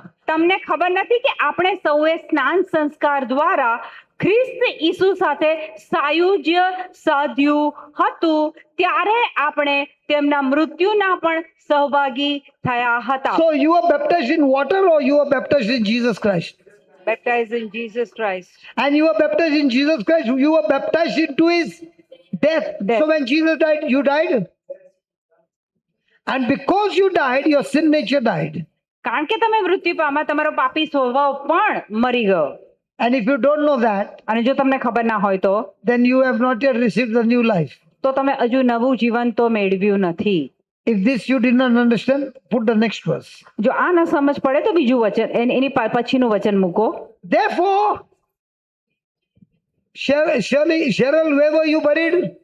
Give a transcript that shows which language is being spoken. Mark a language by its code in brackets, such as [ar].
[gu] તમને ખબર નથી કે આપણે સૌએ સ્નાન સંસ્કાર દ્વારા ખ્રિસ્ત ઈસુ સાથે સાયુજ્ય સાધ્યું હતું, ત્યારે આપણે તેમના મૃત્યુના પણ સહભાગી થયા હતા। [en] So you are baptized in water or you are baptized in Jesus Christ? Baptized in Jesus Christ. And you are baptized in Jesus Christ, you are baptized into his death. Death. So when Jesus died, you died. And because you died, your sin nature died. [gu] કારણ કે તમે મૃત્યુ પામ્યા, તમારો પાપી સ્વભાવ પણ મરી ગયો। [en] And if you don't know that, [gu] અને જો તમને ખબર ના હોય તો [en] then you have not yet received the new life. [gu] તમે હજુ નવું જીવન તો મેળવ્યું નથી। [en] If this you did not understand, put the next verse. [gu] જો આ ન સમજ પડે તો બીજું વચન એની પછીનું વચન મૂકો. [en] Therefore, Cheryl, where were you buried?